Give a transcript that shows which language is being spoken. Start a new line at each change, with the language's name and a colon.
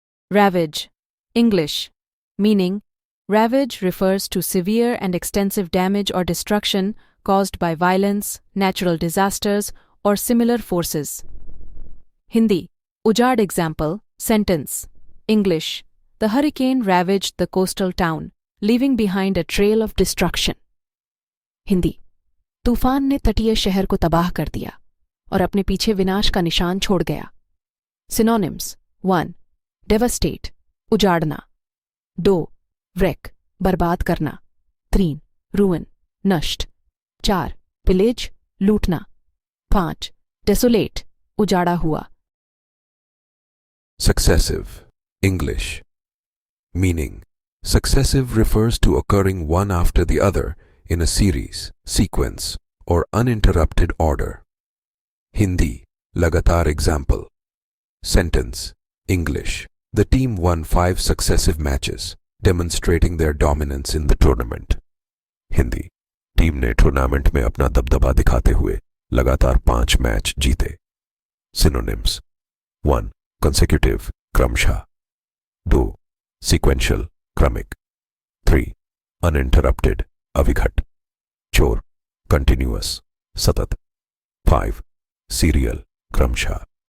English: Ravage, English, meaning ravage refers to severe and extensive damage or destruction caused by violence, natural disasters, or similar forces. Hindi, Ujad example, sentence. English, the hurricane ravaged the coastal town, leaving behind a trail of destruction.
Hindi: Hindi, तूफान ने तटीय शहर को तबाह कर दिया और अपने पीछे विनाश का निशान छोड़ गया।
English: Synonyms 1. Devastate, उजाड़ना, 2. Wreck, बर्बाद करना, 3. Ruin, नष्ट, 4. Pillage, लूटना, 5. Desolate, उजाड़ा हुआ। Successive, English, meaning successive refers to occurring one after the other in a series, sequence, or uninterrupted order. Hindi, लगातार example. Sentence, English, the team won 5 successive matches, demonstrating their dominance in the tournament.
Hindi: Hindi, team ने tournament में अपना दबदबा दिखाते हुए लगातार 5 match जीते।
English: Synonyms 1. Consecutive क्रमशः, 2. Sequential क्रमिक, 3. Uninterrupted अविघट, 4. Continuous सतत, 5. Serial क्रमशः।